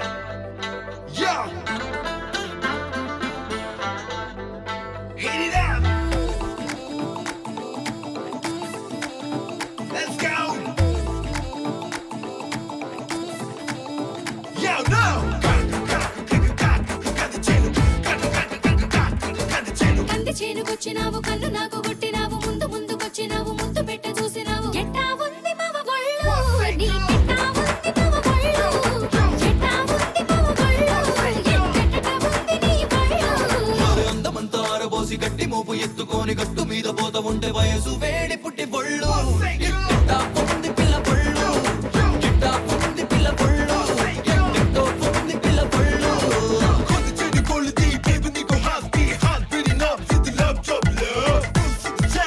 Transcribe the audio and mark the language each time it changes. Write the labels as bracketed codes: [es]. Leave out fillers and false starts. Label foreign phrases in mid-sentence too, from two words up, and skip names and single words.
[en] Yeah. Hit it up. Let's go. Yo, no. [te] కంది చేనుకొచ్చినావు కన్ను నాకు కొట్టినావు ముందు ముందుకొచ్చినావు ముద్దు పెట్ట చూసినావు ఎట్టా ఉంది మవ గొళ్ళు నీ ఎట్టా ఉంది మవ గొళ్ళు ఎట్టా ఉంది మవ గొళ్ళు ఎట్టా ఉంది నీ గొళ్ళు అందమంతా ఆరబోసి గట్టి మోపు ఎత్తుకొని గట్టు మీద పోత ఉంటే వయసు వేడి పుట్టి బొళ్ళు ఎట్టా ఉంది పిల్ల బొళ్ళు ఎట్టా ఉంది పిల్ల బొళ్ళు ఎట్టో ఉంది పిల్ల బొళ్ళు [sv] Konditionen går lite i, baby, ni går halvt i hand. [en] Beating up, city love, job love. Full